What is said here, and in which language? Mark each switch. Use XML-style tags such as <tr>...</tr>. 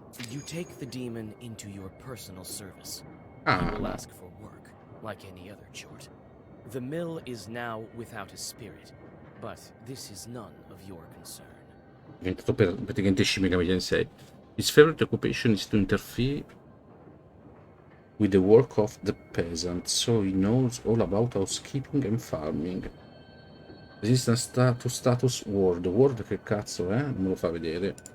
<en>You take the demon into your personal service. He</en> <it>Ah,</it> <en>will</en> <it>no.</it> <en>ask for work, like any other chort. The mill is now without a spirit, but this is none of your concern.</en> <it>È diventato praticamente Shin Megami Tensei.</it> <en>His favorite occupation is to interfere with the work of the peasant, so he knows all about housekeeping and farming. Resistance to status ward.</en> <it>Ward che cazzo è? Non me lo fa vedere.</it>